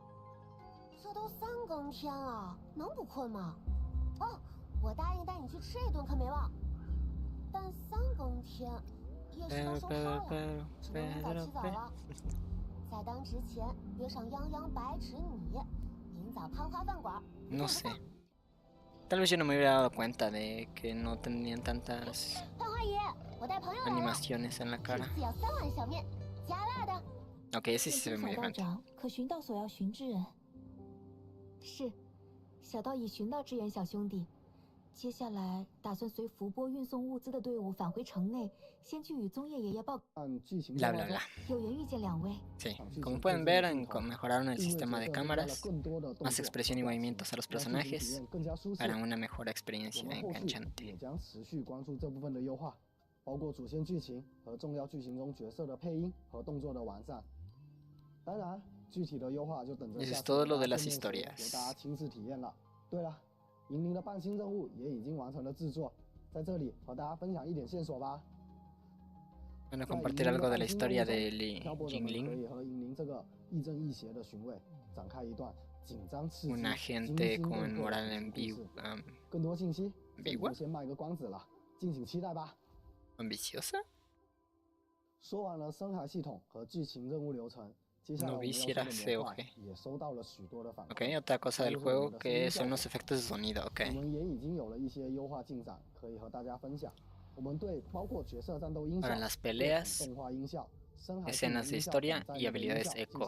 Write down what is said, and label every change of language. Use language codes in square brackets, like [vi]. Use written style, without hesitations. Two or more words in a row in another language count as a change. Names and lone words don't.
[zh] 这都3更天了，能不困吗？哦，我答应带你去吃一顿，可没忘。但3更天，夜市都收摊了，只能明早起早了。在当值前约上泱泱白纸你，明早攀花饭馆。 [es] No sé. Tal vez yo no me hubiera dado cuenta de que no tenían tantas animaciones en la cara. Ok, ese sí se ve muy diferente. [zh] 可寻到所要寻之人。是，小道已寻到支援小兄弟。接下来打算随福波运送物资的队伍返回城内，先去与宗叶爷爷报。 Bla bla bla. 有缘遇见2位。 [es] Sí, como pueden ver, mejoraron el sistema de cámaras, más expresión y movimientos a los personajes para una mejor experiencia enganchante. [zh] 包括主线剧情和重要剧情中角色的配音和动作的完善。当然，具体的优化就等着下次给大家亲自体验了。对了。银铃的半星任务也已经完成了制作，在这里和大家分享一点线索吧。 [es] Bueno, compartir algo de la historia de Jinling. [zh] 可以和银铃这个亦正亦邪的巡卫展开一段紧张刺激、 [es] Un agente con moral ambigua. [zh] 更多信息就先卖个关子了，敬请期待吧。 [es] Ambiciosa. [zh] 说完了深海系统和剧情任务流程。 [es] No visiera COG. Ok, otra cosa del juego que son los efectos de sonido, ok. Para las peleas, escenas de historia y habilidades eco.